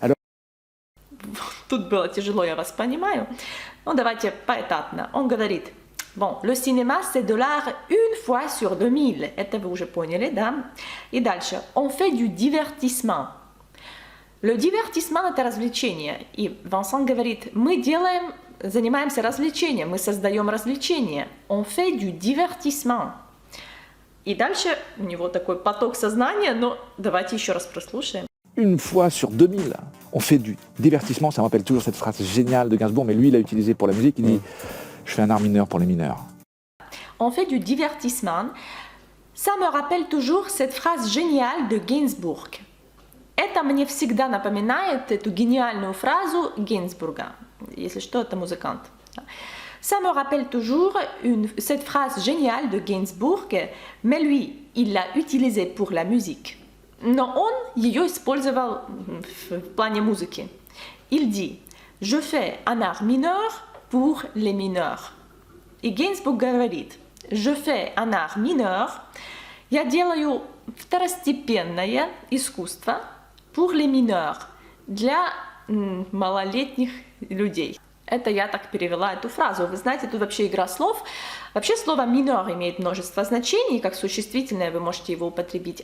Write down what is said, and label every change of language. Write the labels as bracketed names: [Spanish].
[French] Alors, [Russian] Тут было тяжело, я вас понимаю. Ну, давайте поэтапно. Он говорит, [French] bon, le cinéma, c'est de l'art une fois sur 2000. [Russian] Это вы уже поняли, да? И дальше. [French] On fait du divertissement. [Russian] Le divertissement – это развлечение. И Вансан говорит, мы занимаемся развлечением, мы создаем развлечение. [French] On fait du divertissement. [Russian] И дальше у него такой поток сознания, но давайте еще раз прослушаем. [French] une fois sur 2000. On fait du divertissement, ça me rappelle toujours cette phrase géniale de Gainsbourg, mais lui, il l'a utilisée pour la musique, il dit « Je fais un art mineur pour les mineurs ». On fait du divertissement. Ça me rappelle toujours cette phrase géniale de Гейнсбург. [Russian] Это мне всегда напоминает эту гениальную фразу Гейнсбурга. Если что, это музыкант. [French] Ça me rappelle toujours cette phrase géniale de Гейнсбург, mais lui, il l'a utilisée pour la musique. [Russian] Но он ее использовал в плане музыки. [French] Il dit, je fais un art mineur pour les mineurs. [Russian] И Гейнсбург говорит, [French] je fais un art mineur, [Russian] я делаю второстепенное искусство [French] pour les mineurs, [Russian] для малолетних людей. Это я так перевела эту фразу. Вы знаете, тут вообще игра слов. Вообще слово «минор» имеет множество значений, как существительное вы можете его употребить.